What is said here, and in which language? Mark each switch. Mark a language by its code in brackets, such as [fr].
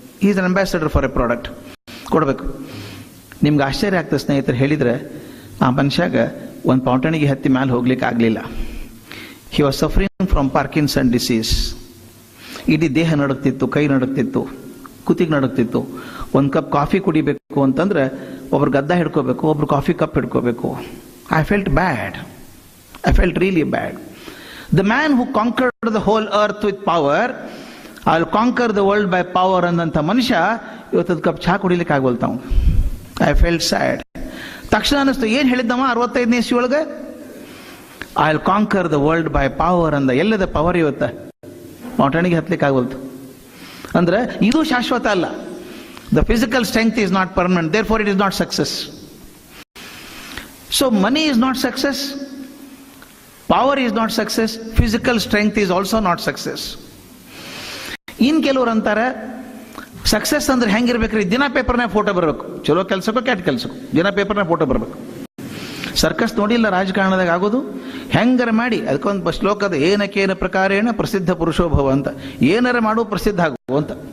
[en] is an ambassador for a product [kn] ಕೊಡಬೇಕು. ನಿಮ್ಗೆ ಆಶ್ಚರ್ಯ ಆಗ್ತದೆ ಸ್ನೇಹಿತರು, ಹೇಳಿದ್ರೆ ಆ ಮನುಷ್ಯಾಗ ಒಂದು ಪೌಂಟಣಿಗೆ ಹತ್ತಿ ಮೇಲೆ ಹೋಗ್ಲಿಕ್ಕೆ ಆಗಲಿಲ್ಲ. [en] He was suffering from Parkinson disease. [kn] ಇಡೀ ದೇಹ ನಡುಕ್ತಿತ್ತು, ಕೈ ನಡುಕ್ತಿತ್ತು, ಕುತ್ತಿಗೆ ನಡುಕ್ತಿತ್ತು. ಒಂದು ಕಪ್ ಕಾಫಿ ಕುಡಿಬೇಕು ಅಂತಂದ್ರೆ ಒಬ್ರು ಗದ್ದ ಹಿಡ್ಕೋಬೇಕು, ಒಬ್ರು coffee cup ಹಿಡ್ಕೋಬೇಕು. [en] I felt bad. I felt really bad. The man who conquered the whole earth with power, I'll conquer the world by power [kn] ಅನ್ನಂತ ಮನುಷ್ಯ ಇವತ್ತದ ಕಪ್ ಚಹಾ ಕುಡಿಲಿಕ್ಕೆ ಆಗೋಲ್ತಾವ. [en] I felt sad. [kn] ತಕ್ಷಣ ಅನಿಸ್ತು, ಏನ್ ಹೇಳಿದ್ದವ 65ನೇ ಇಸ್ವಿ ಒಳಗೆ, [en] I will conquer the world by power [kn] ಅಂದ. ಎಲ್ಲದ ಪವರ್ ಇವತ್ತ ಮೌಟಣಿಗೆ ಹತ್ಲಿಕ್ಕೆ ಆಗೋಲ್ತು. ಅಂದ್ರೆ ಇದು ಶಾಶ್ವತ ಅಲ್ಲ. [en] The physical strength is not permanent, therefore it is not success. So money is not success, power is not success, physical strength is also not success. [kn] ಇನ್ ಕೆಲವ್ರು ಅಂತಾರೆ success ಅಂದ್ರೆ ಹೆಂಗಿರ್ಬೇಕ್ರಿ, ದಿನ ಪೇಪರ್ನಾಗ ಫೋಟೋ ಬರಬೇಕು, ಚಲೋ ಕೆಲ್ಸಕ್ಕೋ ಕೆಟ್ಟ ಕೆಲ್ಸಕ್ಕೋ ದಿನ ಪೇಪರ್ನಾಗ ಫೋಟೋ ಬರಬೇಕು. ಸರ್ಕಸ್ ನೋಡಿಲ್ಲ ರಾಜಕಾರಣದಾಗ ಆಗೋದು, ಹೆಂಗಾರ ಮಾಡಿ ಅದಕ್ಕೊಂದು ಶ್ಲೋಕದ, [sa] ಏನಕೇನ ಪ್ರಕಾರೇಣ ಪ್ರಸಿದ್ಧ ಪುರುಷೋಭವ [kn] ಅಂತ, ಏನಾರ ಮಾಡು ಪ್ರಸಿದ್ಧ ಆಗು ಅಂತ.